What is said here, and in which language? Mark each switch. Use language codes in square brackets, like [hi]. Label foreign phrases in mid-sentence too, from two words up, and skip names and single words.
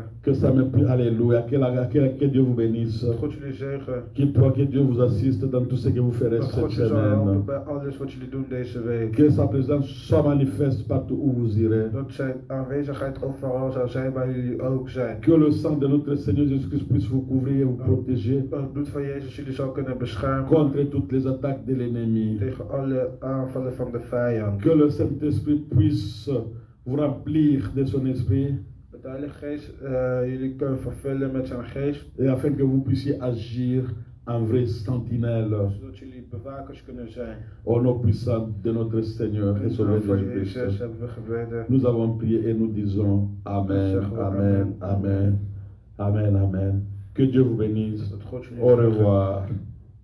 [fr] Que ça me prie. Alléluia. Que Dieu vous bénisse. [nl] Dat God jullie zegen. [fr] Que Dieu vous assiste dans tout ce que vous ferez [nl] Dat [fr] cette [nl] God je zal helpen [fr] semaine. [nl] bij alles wat jullie doen deze week. [fr] Que sa présence soit manifeste partout où vous irez. [nl] Dat zijn aanwezigheid overal zal zijn waar jullie ook zijn. [fr] Que le sang de notre Seigneur Jésus-Christ puisse vous couvrir et vous protéger [nl] Dat het bloed van Jezus jullie zal kunnen beschermen [fr] contre toutes les attaques de l'ennemi. [nl] tegen alle aanvallen van de vijand. [fr] Que le Saint-Esprit puisse vous remplir de son esprit [nl] Dat de Heilige Geest jullie kunnen vervullen met zijn geest, [fr] et afin que vous puissiez agir en vrai sentinelle [nl] zodat jullie bewakers kunnen zijn. [fr] au nom puissant de notre Seigneur et [nl] In de [fr] Sauveur [nl] naam van Jezus [fr] Jésus-Christ. [nl] hebben we gebeden. [fr] Nous avons prié et nous disons Amen, Amen, Amen, Amen, Amen. Que Dieu vous bénisse. [nl] Dat God jullie [fr] Au [nl] zegen. [fr] revoir.